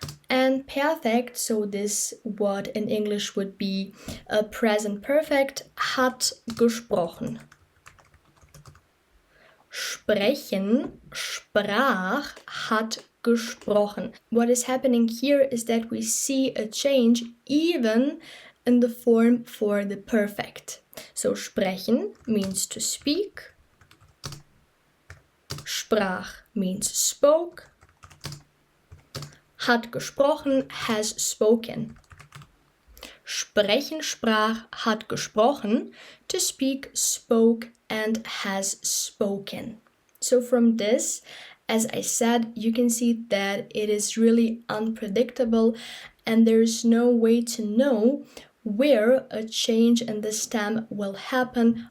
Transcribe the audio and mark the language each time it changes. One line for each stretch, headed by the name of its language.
English: And perfect, so this word in English would be present perfect,
German: hat gesprochen. Sprechen, sprach, hat gesprochen.
English: What is happening here is that we see a change even in the form for the perfect. So sprechen means to speak. Sprach means spoke.
German: Hat gesprochen,
English: has spoken.
German: Sprechen, sprach, hat gesprochen.
English: To speak, spoke, and has spoken. So from this, as I said, you can see that it is really unpredictable and there's no way to know where a change in the stem will happen.